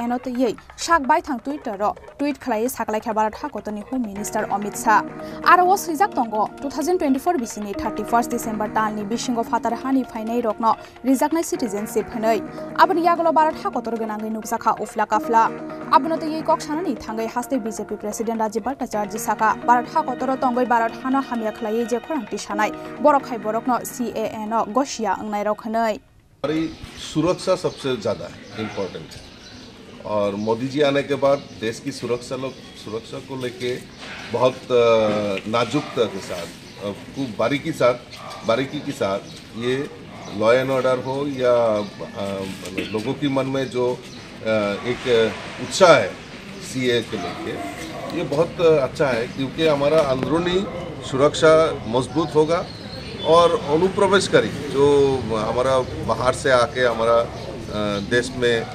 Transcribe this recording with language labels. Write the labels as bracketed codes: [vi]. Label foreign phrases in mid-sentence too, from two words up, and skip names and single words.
[trp] no tei sak bai thang Twitter ro tweet khlaioi saklaikha Bharat Hakotoni Home Minister Amit Shah aro o srijak tongo 2024 bisini 31 December talni bisingo fatar hani Wngnairok no rijaknai citizenship hinui aboni yagulo Bharat Hakotoro ganangai nukjakha ufla kafla abono tei koksanani thangai Haste BJP President Rajib Bhattacharjee Sakha Bharat Hakotoro Tongwi Bharat Hano Hamya Khlaioi je Khorang Tisanai Borok Borokno CAA no Gosiya Wngnairok Hinui [hi] हमारी सुरक्षा सबसे ज़्यादा इम्पोर्टेंट है और मोदी जी आने के बाद देश की सुरक्षा को लेके बहुत नाजुकता के साथ खूब बारीकी के साथ ये [en] law and order [hi] हो या लोगों की मन में जो एक उत्साह है सीए के लेके ये बहुत अच्छा है क्योंकि हमारा अंदरूनी सुरक्षा मजबूत होगा और अनुप्रवेशकारी जो हमारा बाहर से आके हमारा देश में